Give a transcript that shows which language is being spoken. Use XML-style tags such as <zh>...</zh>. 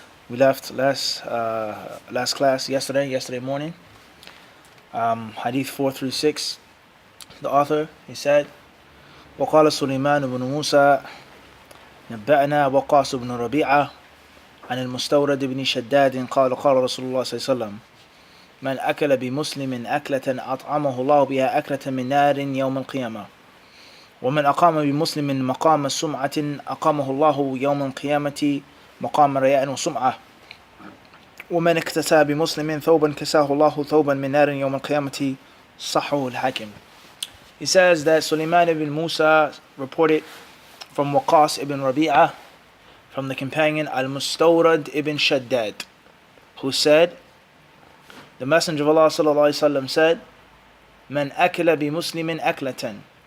<en>We left last class yesterday morning. Hadith 436. The author, he said,</en> <ar>وقال سليمان بن موسى نبأنا وقاص بن ربيعة عن المستورد بن شداد قال رسول الله صلى الله عليه وسلم من أكل بمسلم أكلة أطعمه الله بها أكلة من نار يوم القيامة ومن أقام بمسلم مقام سمعة أقامه الله يوم القيامة مقام رياء وسمعة ومن اكتسى بمسلم ثوبا كساه الله ثوبا من نار يوم القيامة صحه الحاكم.</ar> <en>He says that Sulaiman ibn Musa reported from Waqas ibn Rabi'ah from the companion Al-Mustawrad ibn Shaddad, who said, the Messenger of Allah sallallahu alaihi wasallam said,</en> <ar>"Man akala bi muslimin aklatan."</ar>